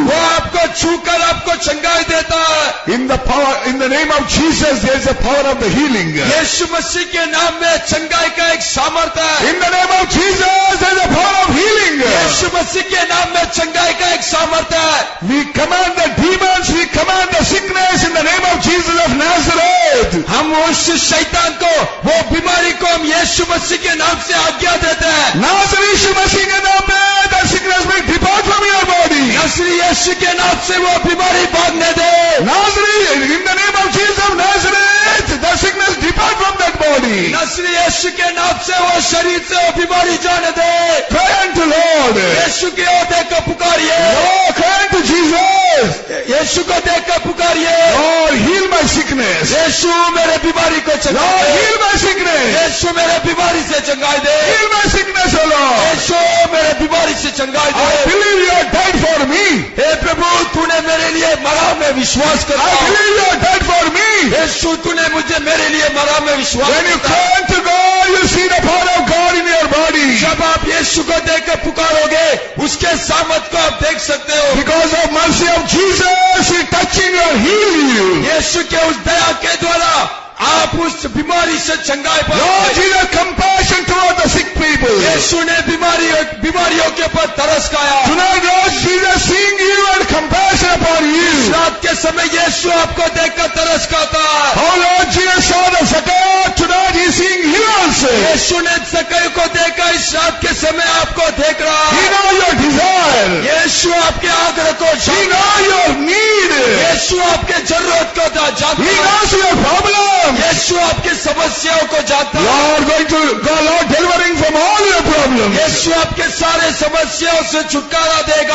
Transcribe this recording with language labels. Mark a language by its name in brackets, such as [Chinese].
[Hindi] वो आपको छूकर आपको चंगाई देता है। [English] In the name of Jesus, there is a power of the healing. [Hindi] यीशु मसीह के नाम में चंगाई का एक सामर्थ्य है। [English] In the name of Jesus, there is a power of healing. [Hindi] यीशु मसीह के नाम में चंगाई का एक सामर्थ्य है। [English] We command the demons, we command the sickness in the name of Jesus of Nazareth. [Hindi] हम उस शैतान को, वो बीमारी को हम यीशु मसीह के नाम से आज्ञा देते हैं। नाज़री यीशु मसीह के नाम में [English] the sickness will depart from your body. [Hindi] नाज़री यीशु के नाम से वो बीमारी भागने दे। [English] नाज़री, in the name of Jesus of Nazareth, the sickness depart from that body. [Hindi] नाज़री यीशु के नाम से वो शरीर से वो बीमारी जाने दे। [English] Cry unto Lord. [Hindi] यीशु की ओर देखकर पुकारिए। [English] Lord, cry unto Jesus. [Hindi] यीशु को देखकर पुकारिए। [English] Lord, heal my sickness. [Hindi] यीशु मेरे बीमारी को चंगाई [English] Lord, [Hindi] दे। [English] heal my sickness. [Hindi] यीशु मेरे बीमारी से चंगाई दे। [English] Heal my sickness, O Lord. [Hindi] यीशु मेरे बीमारी से चंगाई [English] I [Hindi] दे। [English] believe you have died for me. [Hindi] हे प्रभु, तूने मेरे लिए मरा, मैं विश्वास करता [English] I [Hindi] हूँ। [English] believe you have died for me. [Hindi] यीशु, तूने मुझे मेरे लिए मरा, मैं विश्वास [English] When you [Hindi] करता हूँ। [English] cry unto God, you see the power of God in your body. [Hindi] जब आप यीशु को देखकर पुकारोगे, उसके सामर्थ को आप देख सकते हो। [English] Because of mercy of Jesus, He touching you and heal you. [Hindi] यीशु के उस दया के द्वारा आप उस बीमारी से चंगाई [English] Lord [Hindi] पाओगे। [English] Jesus, compassion toward the sick people. [Hindi] यीशु ने बीमारियों के ऊपर तरस खाया। [English] Tonight, Lord Jesus, seeing you and compassion upon you. [Hindi] रात के समय यीशु आपको देखकर तरस खाता है। [English] Oh Lord Jesus saw the Zacchaeus, tonight He is seeing you also. [Hindi] यीशु ने ज़क्कैया को देखा, इस रात के समय आपको देख रहा [English] He [Hindi] है। [English] knows your desire. [Hindi] यीशु आपके आग्रह को [English] He [Hindi] जानता है। [English] knows your need. [Hindi] यीशु आपके जरूरत को जानता [English] He [Hindi] है। [English] knows your problem. [Hindi] यीशु आपकी समस्याओं को जानता है। [English] Lord delivering from all your problems. [Hindi] यीशु आपके सारे समस्याओं से छुटकारा देगा।